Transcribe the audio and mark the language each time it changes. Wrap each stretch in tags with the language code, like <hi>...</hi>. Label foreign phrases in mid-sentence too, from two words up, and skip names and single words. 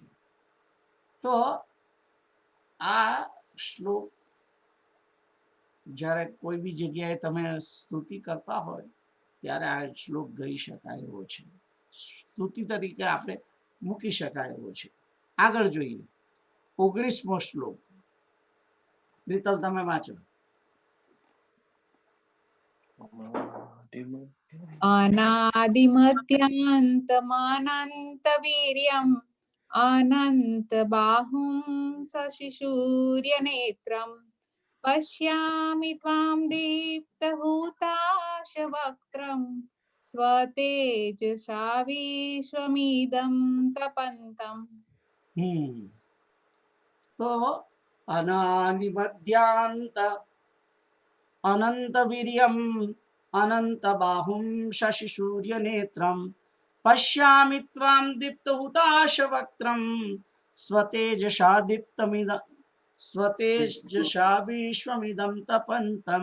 <gu>તો આ શ્લોક જ્યારે કોઈ બી જગ્યાએ તમે સ્તુતિ કરતા હોય ત્યારે આ શ્લોક ગઈ શકાય એવો છે, સ્તુતિ તરીકે આપણે મૂકી શકાય એવો છે. આગળ જોઈએ 19મો શ્લોક. પ્રીતલ, તમે વાંચો.</gu> <sa>अनादिमध्यान्तमानन्तवीर्यम् अनन्तबाहुं शशिसूर्यनेत्रम् पश्यामि त्वां दीप्तहुताशवक्त्रं स्वतेजसा विश्वमिदं तपन्तम्. તો अनादि मध्यान्त अनन्त वीर्यम् अनन्त बाहुम् शशि सूर्य नेत्रम् पश्यामि त्वाम् दीप्त हुताश वक्त्रम् स्वतेजसा दीप्तमिद स्वतेजसा विश्वमिदम् तपन्तम्.</sa>